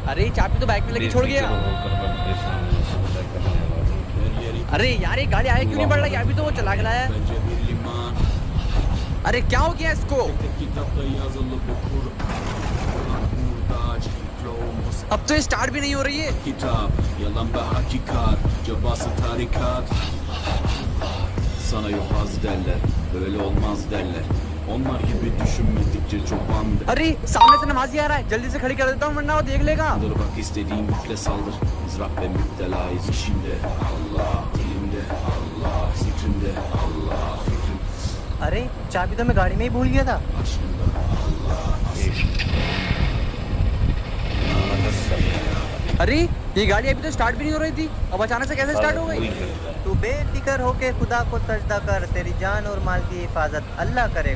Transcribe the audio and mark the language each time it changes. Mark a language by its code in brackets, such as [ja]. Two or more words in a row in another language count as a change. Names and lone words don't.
[hi] अरे ये चाबी तो बाइक में लगी छोड़ गया। बेफिक्र होकर रब के सामने सजदा करने वालों के अरे यार ये गाड़ी आगे क्यों नहीं बढ़ रही? अभी तो वो चला के लाया है। अरे क्या हो गया इसको? अब तो ये स्टार्ट भी नहीं हो रही है। [tr] Kitap, yalan ve hakikat, cabası tarikat. Sana yok az derler, böyle olmaz derler. Onlar gibi düşünmedikçe çoban [hi] अरे सामने से नमाजी आ रहा है, जल्दी से खड़ी कर देता हूँ वरना वो देख लेगा। [tr] derler. Bak istediğin yükle saldır. Mızrak ve müptelayız işimde. Allah dilimde, Allah zikrimde, Allah fikrim [hi] अरे चाबी तो मैं गाड़ी में ही भूल गया था। [tr] aşkında, Allah [hi] अरे ये गाड़ी अभी तो स्टार्ट भी नहीं हो रही थी, अब अचानक से कैसे स्टार्ट हो गई? तू बेफिक्र होके खुदा को सजदा कर, तेरी जान और माल की हिफाजत अल्लाह करेगा।